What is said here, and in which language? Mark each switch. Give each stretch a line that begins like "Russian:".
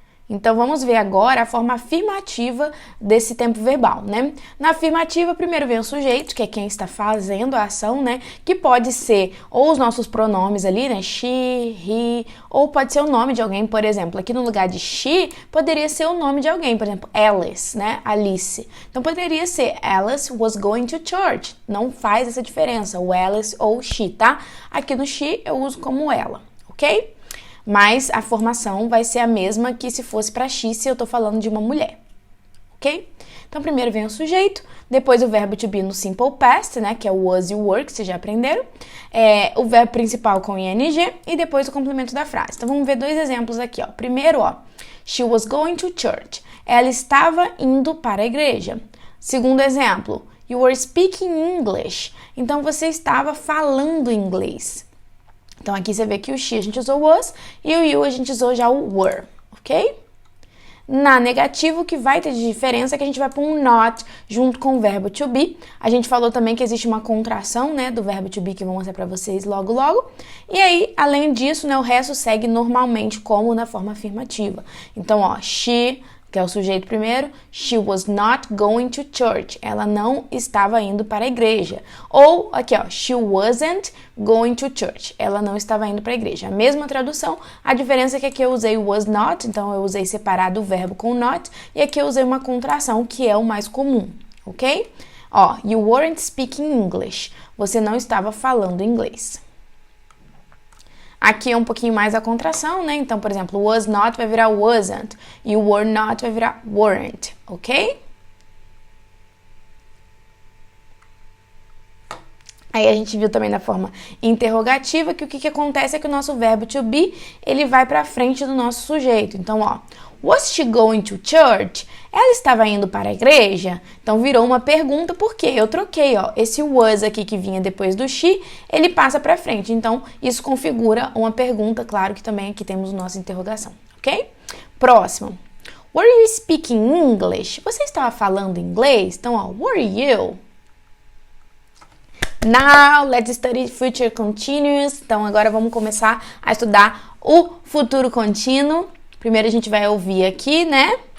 Portuguese: Então, vamos ver agora a forma afirmativa desse tempo verbal, né? Na afirmativa, primeiro vem o sujeito, que é quem está fazendo a ação, né? Que pode ser ou os nossos pronomes ali, né? She, he, ou pode ser o nome de alguém, por exemplo. Aqui no lugar de she, poderia ser o nome de alguém, por exemplo, Alice, né? Alice. Então, poderia ser
English: Alice was going to church.
Portuguese: Não faz essa diferença, o Alice ou she, tá? Aqui no she, eu uso como ela, ok? Mas a formação vai ser a mesma que se fosse para she, se eu tô falando de uma mulher, ok? Então, primeiro vem o sujeito, depois o verbo to be no simple past, né, que é o was e o were, que vocês já aprenderam, o verbo principal com ing e depois o complemento da frase. Então, vamos ver dois exemplos aqui, ó. Primeiro, ó,
English: she was going to church.
Portuguese: Ela estava indo para a igreja. Segundo exemplo,
English: you were speaking English.
Portuguese: Então, você estava falando inglês. Então, aqui você vê que o she a gente usou was e o you a gente usou já o were, ok? Na negativa, o que vai ter de diferença é que a gente vai pôr um not junto com o verbo to be. A gente falou também que existe uma contração, né, do verbo to be que eu vou mostrar pra vocês logo, logo. E aí, além disso, né, o resto segue normalmente como na forma afirmativa. Então, ó, she, que é o sujeito primeiro,
English: she was not going to church.
Portuguese: Ela não estava indo para a igreja. Ou, aqui ó,
English: she wasn't going to church.
Portuguese: Ela não estava indo para a igreja. A mesma tradução, a diferença é que aqui eu usei was not, então eu usei separado o verbo com not, e aqui eu usei uma contração, que é o mais comum, ok?
English: Ó, you weren't speaking English.
Portuguese: Você não estava falando inglês. Aqui é um pouquinho mais a contração, né? Então, por exemplo, was not vai virar wasn't e o were not vai virar weren't, ok? Aí a gente viu também na forma interrogativa que o que acontece é que o nosso verbo to be, ele vai para frente do nosso sujeito. Então, ó,
English: was she going to church?
Portuguese: Ela estava indo para a igreja? Então, virou uma pergunta, porque eu troquei, ó, esse was aqui que vinha depois do she, ele passa para frente. Então, isso configura uma pergunta, claro que também aqui temos nossa interrogação, ok? Próximo.
English: Were you speaking English?
Portuguese: Você estava falando inglês? Então, ó,
English: were you? Now, let's study future continuous.
Portuguese: Então, agora vamos começar a estudar o futuro contínuo. Primeiro a gente vai ouvir aqui, né?